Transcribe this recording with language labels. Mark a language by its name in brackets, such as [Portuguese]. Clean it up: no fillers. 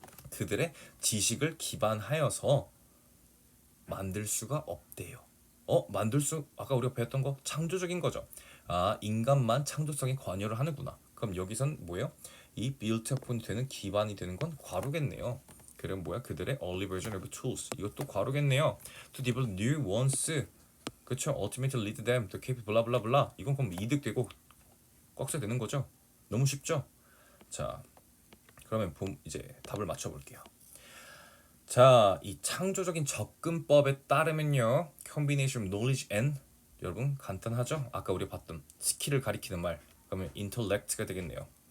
[Korean] 그들의 지식을 기반하여서 만들 수가 없대요. 아까 우리가 배웠던 거 창조적인 거죠. 아, 인간만 창조성에 관여를 하는구나. 그럼 여기선 뭐예요? 이 built upon 되는 기반이 되는 건 괄호겠네요. 그럼 뭐야? 그들의 [English] early version of tools. [Korean] 이것도 괄호겠네요. [English] To develop new ones. [Korean] 그쵸? [English] Ultimately lead them to keep 블라블라블라. [Korean] 이건 그럼 이득되고 꺽쇠 되는 거죠? 너무 쉽죠? 자, 그러면 이제 답을 맞춰볼게요. 자, 이 창조적인 접근법에 따르면요, [English] combination of knowledge and [Korean] 여러분 간단하죠? 아까 우리 봤던 스킬을 가리키는 말, 그러면 intellect가 되겠네요.